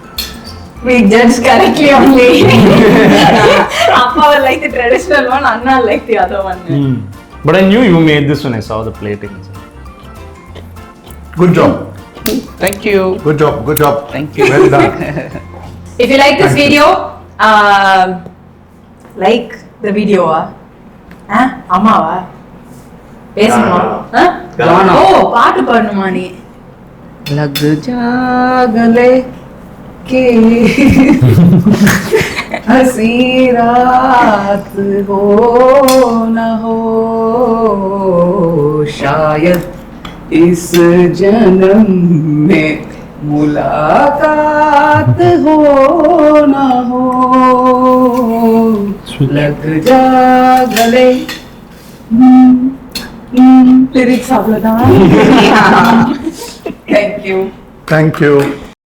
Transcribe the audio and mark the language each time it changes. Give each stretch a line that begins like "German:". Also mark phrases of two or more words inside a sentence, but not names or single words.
English: We judge correctly only. Appa will like the traditional one, Anna will like the other one. But I knew you made this when I saw the plating. Good job. Thank you. Good job. Good job. Thank you. Well done. If you like this video, like the video.
Tamil: அம்மாவா பேசணுமா? ஓ பாட்டு பாடணுமா நீ?
Hindi: लग जा गले के हंसी रात हो न हो शायद इस जन्म में मुलाकात हो न हो लग जा गले
Tamil: லிரிக்ஸ் அவ்வளவுதான்.
English: Thank you. Thank you.